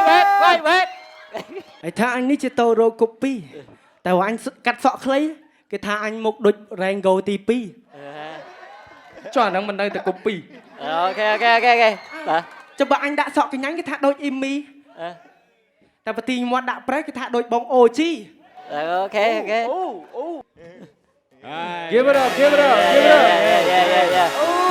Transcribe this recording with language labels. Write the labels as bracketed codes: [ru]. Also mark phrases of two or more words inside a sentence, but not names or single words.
[km] ឯថាអញនេះជាតូរ៉ូកូពីតែអញកាត់សក់ខ្លីគេគេថាអញមុខដូច Rango ទី2ចុះអាហ្នឹងមិននៅតែកុំពី អូខេបាទ ចុះបើអញដាក់សក់កញ្ញាញ់គេថាដូច Imi តែបើទីមាត់ដាក់ប្រេះគេថាដូចបង OG អូខេ [en] Give it up, give it up, give it up. yeah